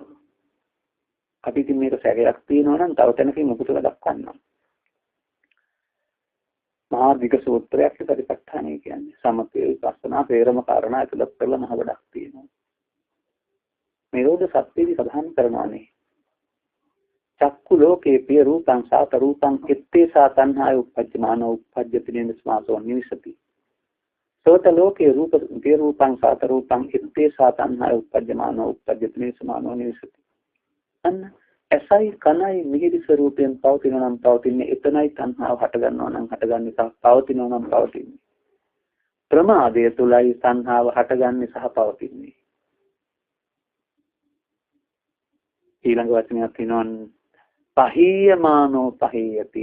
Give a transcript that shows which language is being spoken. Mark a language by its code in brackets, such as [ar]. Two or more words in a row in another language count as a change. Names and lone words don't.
[si] අපි ඉතින් මේක සැකයක් තියෙනවා නම් තව තැනකින් මුකුත් වැඩක් ගන්නවා. මහා වික සූත්‍රයක් සතිපට්ඨානය කියන්නේ සමථය විපස්සනා පේරම කාරණා ඇතුළත් කරලා මහ ගොඩක් තියෙනවා. නිරෝධ සත්‍යදී සඳහන් කරනවානේ. [pi] චක්කු ලෝකේ පිය රූපං සාත රූපං ඉත්තේ සාතන්හාය උපජ්ජමාන උපජ්ජති නිස්මාසෝ නිවිසති. සෝත ලෝකේ රූප පිය රූපං සාත රූපං ඉත්තේ සාතන්හාය උපජ්ජමාන උපජ්ජති නිස්මානෝ නිවිසති. [si] අන්න එසයි කනයි මිහිරි ස්වરૂපයෙන් පවතින නම් පවතින්නේ එතනයි තණ්හාව හට ගන්නවා නම් හටගන්නේ සහ පවතිනවා නම් පවතින්නේ. ප්‍රමාදය තුලයි තණ්හාව හටගන්නේ සහ පවතින්නේ. ඊළඟ වචනයක් තියෙනවා [pi] පහීයමානෝ පහීයති.